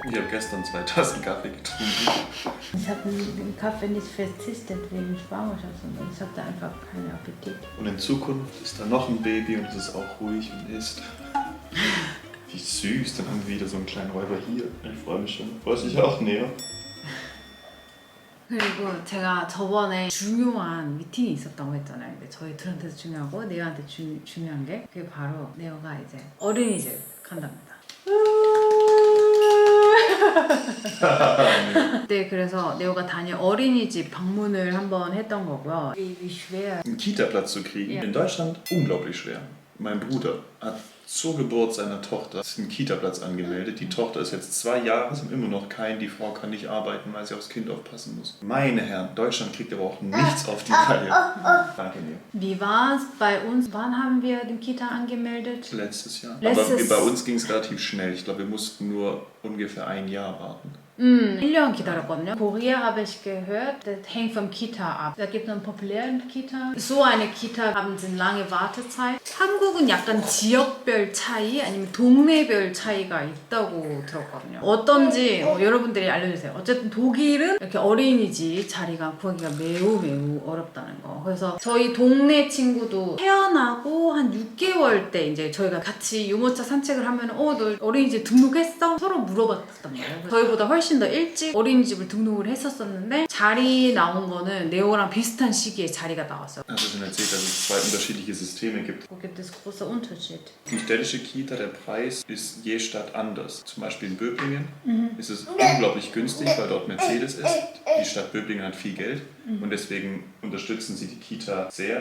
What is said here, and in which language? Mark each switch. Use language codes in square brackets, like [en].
[de] Ich habe gestern 2 Tassen Kaffee getrunken. Ich habe den Kaffee nicht verzichtet wegen Schwangerschaft, sondern ich hatte einfach keinen Appetit. Und in Zukunft ist da noch ein Baby und es ist auch ruhig und isst. Wie süß, dann haben wir wieder so einen kleinen Räuber hier. Ich freue mich schon. Freust du dich auch, Neo? [ko] 그리고 제가 저번에 중요한 미팅이 있었다고 했잖아요. 근데 저희 둘한테도 중요하고 네오한테 중요한 게 그게 바로 네오가 이제 어린이집 간답니다. 네, 그래서 네오가 다닐 어린이집 방문을 한번 했던 거고요. [de] Wie schwer. Einen Kita-Platz zu kriegen. Ja. In Deutschland unglaublich schwer. Mein Bruder hat zur Geburt seiner Tochter einen Kita-Platz angemeldet. Die Tochter ist jetzt 2 Jahre, es haben immer noch keinen. Die Frau kann nicht arbeiten, weil sie aufs Kind aufpassen muss. Meine Herren, Deutschland kriegt aber auch nichts auf die Reihe. Danke, Neo. Wie war es bei uns? Wann haben wir den Kita angemeldet? Letztes Jahr. Letztes- Aber bei uns ging es relativ schnell. Ich glaube, wir mussten nur ungefähr 1 Jahr warten. [ko] 1년 기다렸거든요. [de] Korea habe ich gehört, das hängt vom Kita ab. Da gibt es einen populären Kita. So eine Kita haben sie eine lange Wartezeit. [ko] 한국은 약간 지역별 차이 아니면 동네별 차이가 있다고 들었거든요. 어떤지 여러분들이 알려주세요. 어쨌든 독일은 이렇게 어린이집 자리가 구하기가 매우 어렵다는 거. 그래서 저희 동네 친구도 태어나고 한 6개월 때 이제 저희가 같이 유모차 산책을 하면 너 어린이집 등록했어? 서로 물어봤단 말이에요. 저희보다 훨씬 더 일찍 어린이집을 등록을 했었었는데 자리 나온 거는 네오랑 비슷한 시기에 자리가 나왔어요. [de] Hast du schon erzählt, dass es 2 unterschiedliche Systeme gibt? Wo gibt es große Unterschied? Die städtische Kita, der Preis ist je Stadt anders. Zum Beispiel in Böblingen ist es unglaublich günstig, weil dort Mercedes ist. Die Stadt Böblingen hat viel Geld und deswegen unterstützen sie die Kita sehr.